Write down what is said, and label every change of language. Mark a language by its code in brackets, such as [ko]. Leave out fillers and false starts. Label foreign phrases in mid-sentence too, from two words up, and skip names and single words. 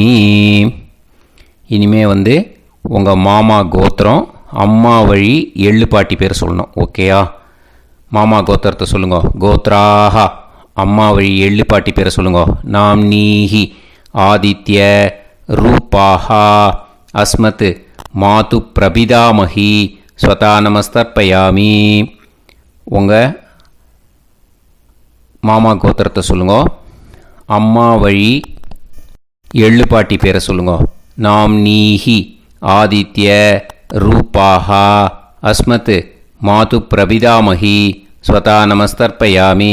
[ta] இனிமே உங்கள் மாமா கோத்திரம் அம்மா வழி எள்ளு பாட்டி பேர் சொல்லணும். ஓகேயா? மாமா கோத்திரத்தை சொல்லுங்க. கோத்ராக அம்மா வழி எள்ளு பாட்டி பேரை சொல்லுங்க. [sa] நாம் நீஹி ஆதித்ய रूपाः अस्मत् मातु प्रपितामही स्वता நமஸ்தர்ப்பயாமி. [ta] உங்கள் மாமா கோத்திரத்தை சொல்லுங்க. அம்மா வழி எள்ளு பாட்டி பேரை சொல்லுங்க. [sa] நாம் நீஹி ஆதித்ய ரூபாஹா அஸ்மத் மாது பிரபிதாமகி ஸ்வதா நமஸ்தர்ப்பயாமி.